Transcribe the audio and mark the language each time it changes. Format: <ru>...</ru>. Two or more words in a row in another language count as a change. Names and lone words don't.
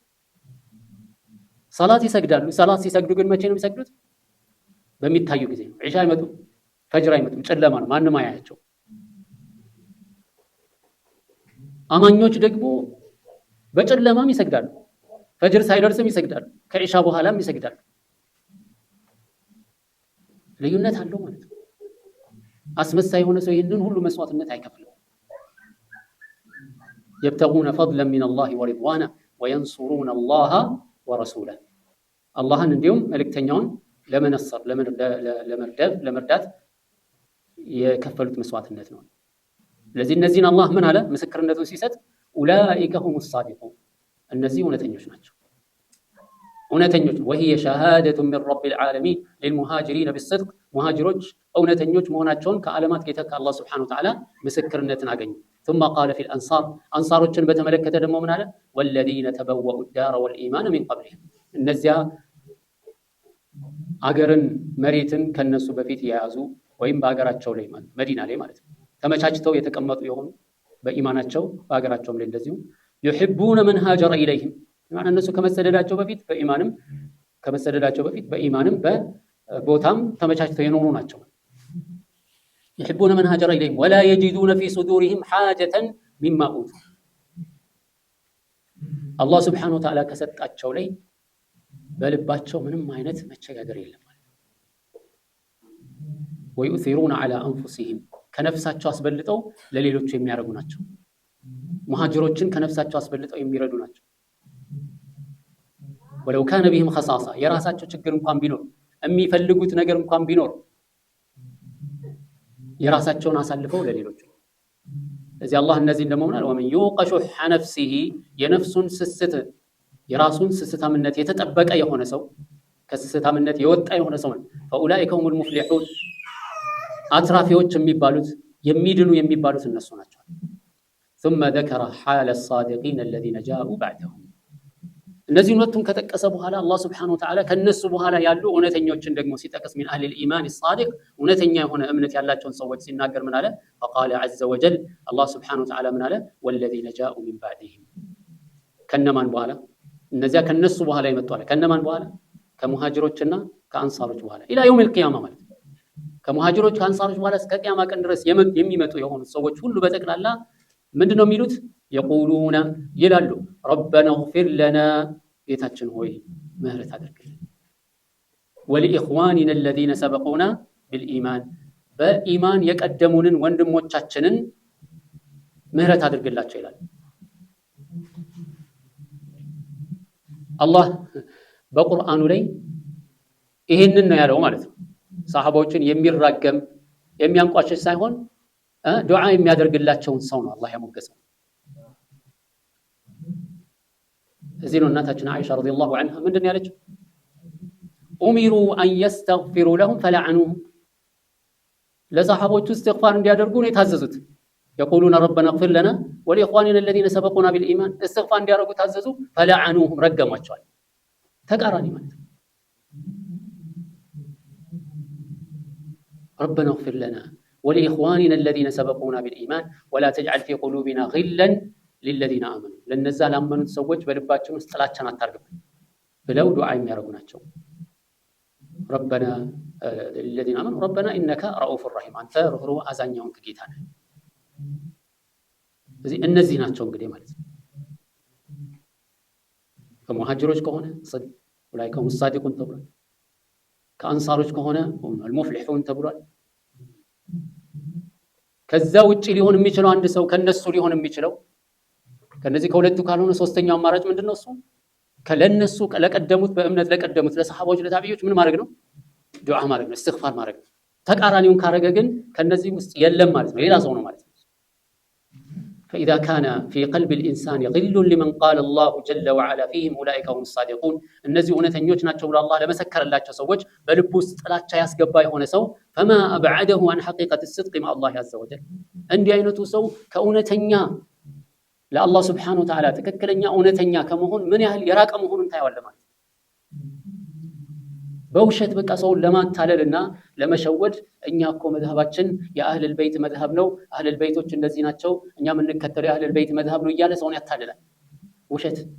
<am>ሰላት ይሰግዳሉ ሰላት ሲሰግዱ ግን መቼ ነው የሚሰግዱት በሚታዩ ጊዜ ነው ዒሻ አይመጡም ፈጅር አይመጡም ጨለማ ነው ማንንም አያያቸው አማኞች ደግሞ በጨለማም ይሰግዳሉ ፈጅር ሳይደርስም ይሰግዳሉ ከዒሻ በኋላም ይሰግዳሉ ልዩነት አለው ማለት ነው አስመሳይ የሆነ ሰው ይሄንን ሁሉ መስዋዕትነት አይከፍልም</am> <ar>يبتغون فضلا من الله ورضوانا وينصرون الله</ar> <am>ورسوله አላህን እንዲሁም መልእክተኛውን ለመነሰር ለመርዳት የከፈሉት መስዋዕትነት ነው ስለዚህ እነዚህን አላህ ምን አለ ምስክርነቱን ሲሰጥ</am> <ar>اولئك هم الصادقون</ar> <am>እነዚህ እውነተኞች ናቸው እውነተኞች</am> <ar>وهي شهاده من رب العالمين للمهاجرين بالصدق</ar> <am>مهاجሮች እውነተኞች መሆናቸውን ከዓለማት ጌታ ከአላህ</am> <ar>سبحانه وتعالى</ar> <am>ምስክርነትን አገኙ</am> <ar>ثم قال في الانصار</ar> <am>አንሳሮችን በተመለከተ ደግሞ ምን አለ</am> <ar>والذين تبوأوا الدار والايمان من قبلهم</ar> <am>እነዚያ አገርን መሬትን ከነሱ በፊት ያያዙ ወይም በአገራቸው ላይ ማለት መዲና ላይ ማለት ነው ተመቻችተው የተቀመጡ የሆኑ በኢማናቸው በአገራቸውም ላይ እንደዚሁ</am> <ar>يحبون من هاجر اليهم يعني</ar> <am>እነሱ ከመሰደዳቸው በፊት በኢማንም በቦታም ተመቻችተው የኖሩ ናቸው</am> <ar>يحبون من هاجر اليهم ولا يجدون في صدورهم حاجة مما أوتوا الله سبحانه وتعالى</ar> <am>ከሰጣቸው ላይ በልባቸው ምንም አይነት መቸጋገር የለም ማለት</am> <ar>ويؤثرون على أنفسهم</ar> <am>ከነፍሳቸው አስበልጠው ለሌሎች የሚያረጉ ናቸው ሙሃጅሮችን ከነፍሳቸው አስበልጠው የሚረዱ ናቸው</am> <ar>ولو كان بهم خصاصة</ar> <am>የራሳቸው ችግር እንኳን ቢኖር የሚፈልጉት ነገር እንኳን ቢኖር የራሳቸውን አሳልፈው ለሌሎች ስለዚህ አላህ እነዚህ እንደመሆናል</am> <ar>ومن يوق شح نفسه</ar> <am>የነፍሱን ስስት የራሱን ስስታምነት የተጠበቀ የሆነ ሰው ከስስታምነት የወጣ የሆነ ሰው</am> <ar>فاولئك هم المفلحون</ar> <am>አትራፊዎች የሚባሉት የሚድኑ የሚባሉት እነሱ ናቸው</am> <ar>ثم ذكر حال الصادقين الذين جاءوا بعدهم</ar> <am>እነዚህ ሁለቱን ከጠቀሰ በኋላ አላህ</am> <ar>سبحانه وتعالى</ar> <am>ከነሱ በኋላ ያሉ እውነተኞችን ደግሞ ሲጠቅስ</am> <ar>من اهل الايمان الصادق</ar> <am>እውነተኛ የሆነ እምነት ያላቸውን ሰዎች ሲናገር ምን አለ</am> <ar>فقال عز وجل الله سبحانه وتعالى</ar> <am>ምን አለ</am> <ar>والذين جاءوا من بعدهم</ar> <am>ከነማን በኋላ እነዚያ ከነሱ በኋላ ይመጡ አለ ከነማን በኋላ ከሙሃጅሮችና ከአንሳሮች በኋላ الى</am> <ar>يوم القيامه</ar> <am>ማለት ከሙሃጅሮች ከአንሳሮች በኋላ እስከ ቂያማ ቀን ድረስ የሚመጡ የሆኑ ሰዎች ሁሉ በተክላላ ምንድነው የሚሉት يقولون ይላሉ</am> <ar>ربنا اغفر لنا</ar> <am>ጌታችን ሆይ ምህረት አድርግልን</am> <ar>ولإخواننا الذين سبقونا بالإيمان</ar> <am>በኢማን የቀደሙንን ወንድሞቻችንን ምህረት አድርግላቸው ይላል አላህ በቁርአኑ ላይ ይሄንን ነው ያለው ማለት ነው ሰሃባዎችን የሚራገም የሚያንቋሽሽ ሳይሆን ዱዓ የሚያደርግላቸውን ሰው ነው አላህ ያሞገሰው እዚህ ነው እናታችን አይሻ</am> <ar>رضي الله عنها</ar> <am>ምንድን ያለችው</am> <ar>أمروا أن يستغفروا لهم فلعنوهم</ar> <am>لصحابوቹ استغفار እንዲያደርጉ ነው የታዘዙት</am> <ar>يقولون ربنا اغفر لنا ولإخواننا الذين سبقونا بالإيمان</ar> <am>استغفار እንዲያደርጉ ታዘዙ فلعنوهم ረገሟቸዋል ተቃራኒ ማለት</am> <ar>ربنا اغفر لنا ولإخواننا الذين سبقونا بالإيمان ولا تجعل في قلوبنا غلا للذين آمنوا</ar> <am>ለነዛ ላመኑት ሰዎች በልባችን ውስጥ ጥላቻን አታርግብን ብለው ዱዓ የሚያደርጉ ናቸው</am> <ar>ربنا الذين آمنوا ربنا إنك رؤوف رحيم</ar> <am>አንተ ሩህሩህ አዛኛውን ጌታ ነህ ስለዚህ እነዚህ ናቸው እንግዲህ ማለት ነው ከሙሃጅሮች ከሆነ</am> <ar>أولئك هم الصادقون</ar> <am>ተብሏል ከአንሳሮች ከሆነ المفلحون ተብሏል ከዛ ውጪ ሊሆን የሚችለው አንድ ሰው ከነሱ ሊሆን የሚችለው ከነዚህ ከሁለቱ ካልሆነ ሶስተኛው አማራጭ ምንድነው እሱ ከለነሱ ለቀደሙት በእምነት ለቀደሙት ለሰሃቦች ለታቢዮች ምን ማድረግ ነው ዱዓ ማድረግ ነው استغفار ማድረግ ነው ተቃራኒውን ካረገ ግን ከነዚህ ውስጥ የለም ማለት ነው ሌላ ሰው ነው ማለት ነው</am> <ar>فإذا كان في قلب الإنسان غل لمن قال الله جل وعلا فيهم أولئك هم الصادقون</ar> <am>እነዚህ እውነተኞች ናቸው ብሎ አላህ ለመሰከረላቸው ሰዎች በልቡ ውስጥ ጥላቻ ያስገባ የሆነ ሰው</am> <ar>فما أبعده عن حقيقة الصدق مع الله عز وجل</ar> <am>እንዲህ አይነቱ ሰው ከእውነተኛ ለአላህ</am> <ar>سبحانه وتعالى</ar> <am>ትክክለኛ እውነተኛ ከመሆን ምን ያህል የራቀ መሆኑን ታያዋለህ ማለት በውሸት በቃ ሰው ለማታለልና ለመሸወድ እኛ እኮ መዝሐባችን የአህለል በይት መዝሐብ ነው አህለል በይቶች እንደዚህ ናቸው እኛ ምን እንከተለው የአህለል በይት መዝሐብ ነው እያለ ሰውን ያታልላል ውሸት</am>